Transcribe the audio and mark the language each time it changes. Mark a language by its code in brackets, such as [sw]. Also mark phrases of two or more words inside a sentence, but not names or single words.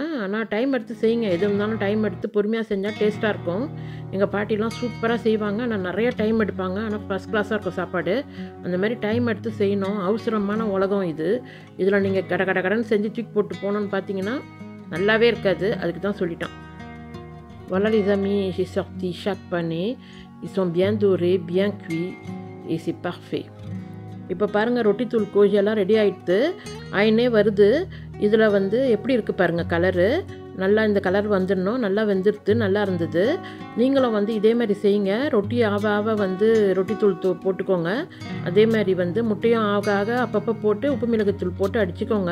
[ta] ஆனால் டைம் எடுத்து செய்யுங்க, எது இருந்தாலும் டைம் எடுத்து பொறுமையாக செஞ்சால் டேஸ்ட்டாக இருக்கும். எங்கள் பாட்டிலாம் சூப்பராக செய்வாங்க, ஆனால் நிறைய டைம் எடுப்பாங்க, ஆனால் [en] first class-ஆக [ta] இருக்கும் சாப்பாடு. அந்த மாதிரி டைம் எடுத்து செய்யணும். அவசரமான உலகம் இது. இதில் நீங்கள் கடன் செஞ்சு தூக்கி போட்டு போகணுன்னு பார்த்தீங்கன்னா நல்லாவே இருக்காது. அதுக்கு தான் சொல்லிட்டேன். [fr] Voilà les amis, j'ai sorti chaque pané. Ils sont bien dorés, bien cuits et c'est parfait. [ta] இப்போ பாருங்கள், ரொட்டி தூள் கோழி எல்லாம் ரெடி ஆகிடுது, ஆயினே வருது. இதில் எப்படி இருக்குது பாருங்கள் கலரு. நல்லா இந்த கலர் வந்துடணும். நல்லா வெந்துடுது, நல்லா இருந்தது. நீங்களும் இதே மாதிரி செய்யுங்க. ரொட்டி ஆக ரொட்டி தூள் போட்டுக்கோங்க. அதே மாதிரி முட்டையும் ஆக அப்பப்போ போட்டு உப்பு மிளகுத்தூள் போட்டு அடிச்சுக்கோங்க.